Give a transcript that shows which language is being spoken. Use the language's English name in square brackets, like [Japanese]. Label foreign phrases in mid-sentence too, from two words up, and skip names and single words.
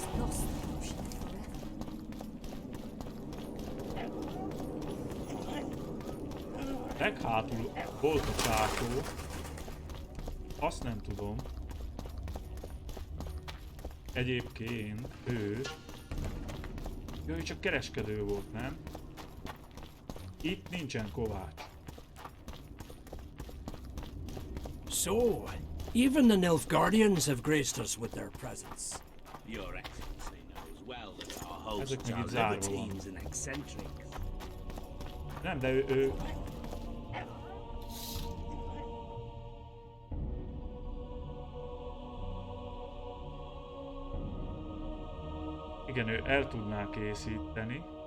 [Hungarian] Leghátul volt a csátó. Azt nem tudom. Egyébként ő csak kereskedő volt, nem? Itt nincsen kovács. [English] So, even the Nilfgaardians have graced us with their presence. Your Excellency knows well that our [Hungarian] Ezek [English] hosts [Hungarian] meg [English] are [Hungarian] itt zárva van. [English] libertines and eccentrics. [Hungarian] Nem, de ő... Igen, ő el tudná készíteni.